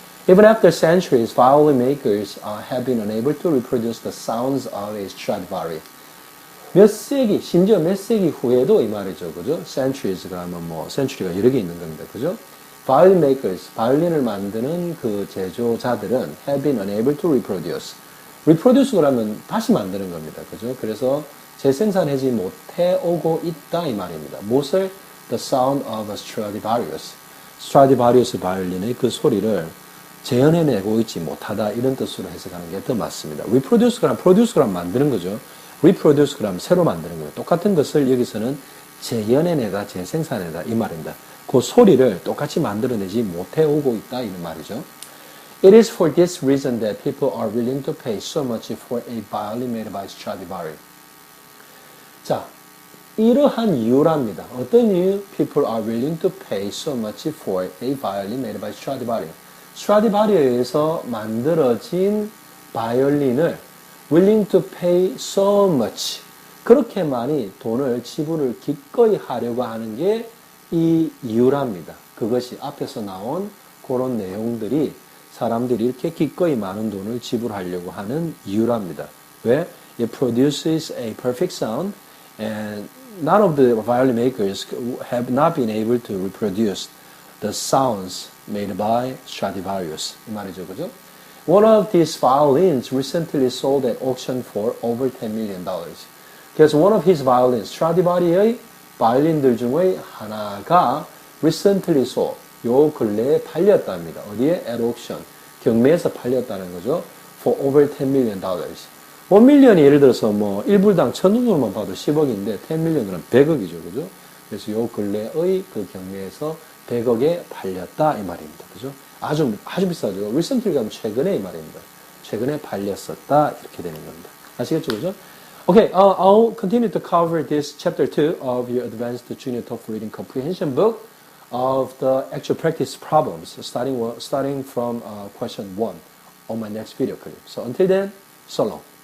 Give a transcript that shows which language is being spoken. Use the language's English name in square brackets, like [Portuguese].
[English] Even after centuries, violin makers have been unable to reproduce the sounds of a Stradivari. [Korean] 심지어 몇 세기 후에도 이 말이죠. 그죠? centuries가 하면 century가 여러 개 있는 겁니다. 그죠? [English] Violin makers, [Korean] 바이올린을 만드는 그 제조자들은 [English] have been unable to reproduce. [Korean] reproduce라면 다시 만드는 겁니다. 그죠? 그래서 재생산하지 못해 오고 있다 이 말입니다. 무엇을? [English] The sound of a Stradivarius. [Korean] Stradivarius 바이올린의 그 소리를 재현해내고 있지 못하다 이런 뜻으로 해석하는 게 더 맞습니다. produce라면 만드는 거죠. reproduce라면 새로 만드는 거예요. 똑같은 것을 여기서는 재현해내다, 재생산해다 이 말입니다. 그 소리를 똑같이 만들어내지 못해 오고 있다 이런 말이죠. [English] It is for this reason that people are willing to pay so much for a violin made by Stradivari. [Korean] 자, 이러한 이유랍니다. 어떤 이유? [English] People are willing to pay so much for a violin made by Stradivari. [Korean] 스트라디바리에 의해서 만들어진 바이올린을 [English] willing to pay so much [Korean] 그렇게 많이 돈을 지불을 기꺼이 하려고 하는 게 이 이유랍니다. 그것이 앞에서 나온 그런 내용들이 사람들이 이렇게 기꺼이 많은 돈을 지불하려고 하는 이유랍니다. 왜? [English] It produces a perfect sound and none of the violin makers have not been able to reproduce the sounds made by Stradivarius. [Korean] 이 말이죠. 그죠? [English] One of these violins recently sold at auction for over $10 million. [Korean] 그래서 [English] one of his violins, [Korean] Stradivari의 바이올린들 중의 하나가 [English] recently sold, [Korean] 요 근래에 팔렸답니다. 어디에? [English] At auction. [Korean] 경매에서 팔렸다는 거죠. [English] For over $10 million. [Korean] 1 million이 예를 들어서 1불당 1,000원으로만 봐도 10억인데 10 million은 100억이죠. 그죠? 그래서 요 근래의 그 경매에서 100억에 팔렸다 이 말입니다. 그죠? 아주 비싸죠. recently 가면 최근에 이 말입니다. 최근에 팔렸었다 이렇게 되는 겁니다. 아시겠죠? 그죠? [English] Okay, I'll continue to cover this chapter 2 of your Advanced Junior Top Reading Comprehension book of the actual practice problems, starting from question 1 on my next video clip. So until then, so long.